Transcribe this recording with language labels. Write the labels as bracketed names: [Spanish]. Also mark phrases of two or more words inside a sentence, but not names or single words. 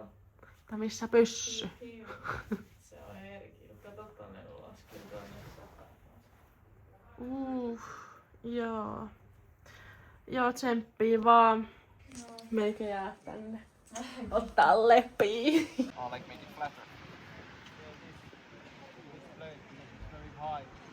[Finnish] Tai missä pyssy? Se on herkillä. Kato tonne ulos. Kyllä tonne sataa. Joo. Joo, tsemppii vaan. Meikä jää tänne. Ottaa leppiä. [English] Oh, like make it flatter. This blade is very high.